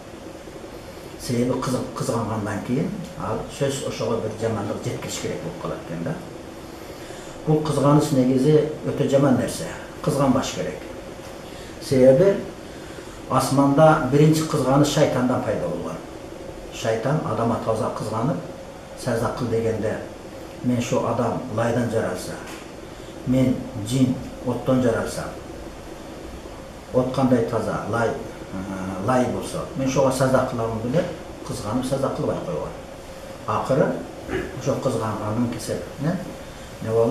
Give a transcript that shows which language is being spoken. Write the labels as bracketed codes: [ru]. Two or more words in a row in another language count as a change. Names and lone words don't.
[ky] Себеби кызгангандан кийин ал сөз ошого бир жамандык жеткириш керек болуп калат экен да. Бул кызганыч негизи өтө жаман нерсе. Кызганбаш керек. Себеби асманда биринчи кызганыч шайтандан пайда болгон. Шайтан адам атабызга кызганып, сажда кыл дегенде мен [tr] şu adam laydan [ky] жаралса, мен жин оттон жаралсам, от кандай таза, лай болсо, мен шуга сажда кыламын деп кызганып сажда кылбай койгон. Акыры ошо кызганганын кесепетинен не болду?